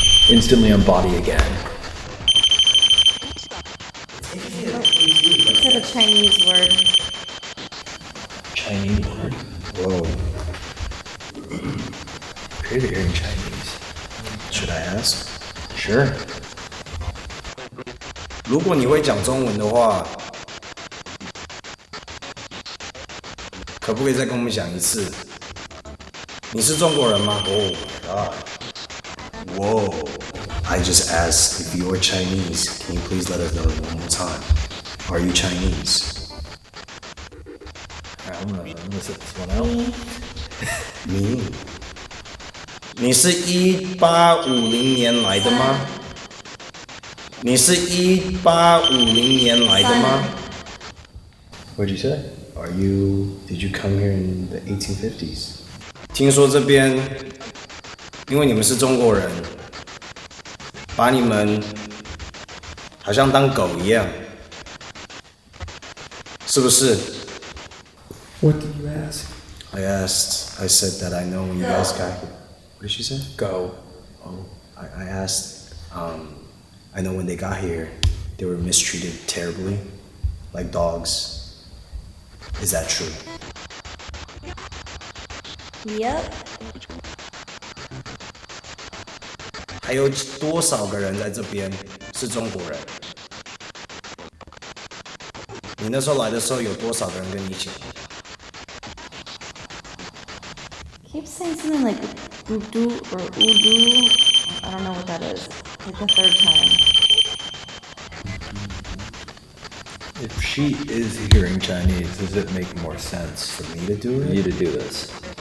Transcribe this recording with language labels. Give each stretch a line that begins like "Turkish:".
English: Instantly on body again. Is that a Chinese word? Chinese word. Whoa. Created hearing Chinese. Should I ask? Sure.
Chinese: 如果你会讲中文的话，可不可以再跟我们讲一次？你是中国人吗？
English: Oh God. Whoa. I just asked if you are Chinese. Can you please let us know one more time? Are you Chinese? Alright, I'm gonna sit this one out.
Chinese: 你？你是1850年来的吗？你是1850年来的吗？
English: What'd you say? Did you come here in the 1850s?
Chinese: 听说这边，因为你们是中国人，把你们好像当狗一样，是不是？
English: What did you ask? I said that I know when you guys got here. What did she say? Go. Oh, I asked, I know when they got here, they were mistreated terribly, like dogs. Is that true? Yep.
Chinese: 还有多少个人在这边是中国人？你那时候来的时候有多少个人跟你一起？
English: Keep saying something like Udu or Udu. I don't know what that is. Like the third time. If she is hearing Chinese, does it make more sense For me to do for it? you to do this?